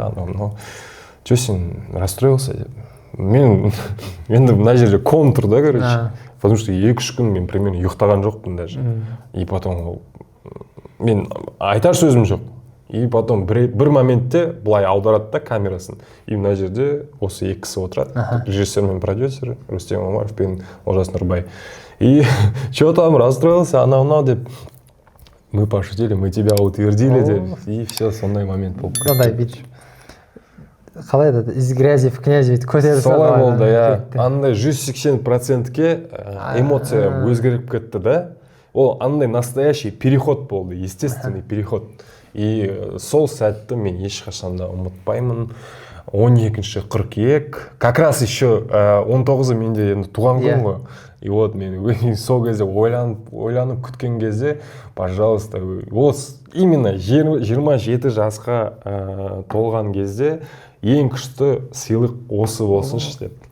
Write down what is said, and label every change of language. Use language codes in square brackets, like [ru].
[ru] Но что [kk] сен [ru] расстроился? [kk] Мен енді мына жерде контур да, короче. [ru] Потому что [kk] 2-3 күн мен примерно ұйықтаған жоқпын даже. [ru] И потом [kk] мен айтар сөзім жоқ. И потом бір моментте былай аударады да камерасын. И мына жерде осы 2 кісі отырады. Режиссер мен продюсер Рустем Омаров пен Олжас Нұрбай. [ru] И что там расстроился, [kk] анау деп. [ru] Мы пошутили, мы тебя утвердили деп. [kk] И все, сондай момент болды. Қандай бит. Қалай да [ru] из грязи в князи [kk] көтеріп солай болды, андай 180%-ке эмоция өзгеріп кетті да. Ол андай [ru] настоящий переход [kk] болды, [ru] естественный переход. [kk] И сол сәтті мен ешқашан да ұмытпаймын. 12 қыркүйек, [ru] как раз еще [kk] 19-ы менде енді туған күн ғой. [ru] И вот [kk] мен сол кезде ойланып күткен кезде, [ru] пожалуйста, именно [kk] 27 жасқа толған кезде ең күшті сыйлық осы болсыншы деп.